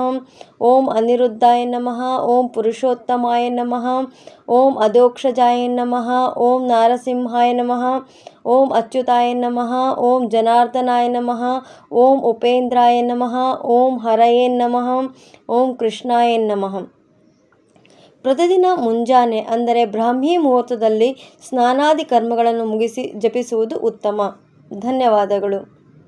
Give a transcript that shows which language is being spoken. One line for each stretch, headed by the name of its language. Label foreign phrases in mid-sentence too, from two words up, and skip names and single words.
Sanskrit: ಓಂ ಅನಿರುದ್ಧಾಯ ನಮಃ. ಓಂ ಪುರುಷೋತ್ತಮಾಯ ನಮಃ. ಓಂ ಅಧೋಕ್ಷಜಾಯ ನಮಃ. ಓಂ ನಾರಸಿಂಹಾಯ ನಮಃ. ಓಂ ಅಚ್ಯುತಾಯ ನಮಃ. ಓಂ ಜನಾರ್ದನಾಯ ನಮಃ. ಓಂ ಉಪೇಂದ್ರಾಯ ನಮಃ. ಓಂ ಹರಯೇ ನಮಃ. ಓಂ ಕೃಷ್ಣಾಯ ನಮಃ.
Kannada: ಪ್ರತಿದಿನ ಮುಂಜಾನೆ ಅಂದರೆ ಬ್ರಾಹ್ಮಿ ಮುಹೂರ್ತದಲ್ಲಿ ಸ್ನಾನಾದಿ ಕರ್ಮಗಳನ್ನು ಮುಗಿಸಿ ಜಪಿಸುವುದು ಉತ್ತಮ. ಧನ್ಯವಾದಗಳು.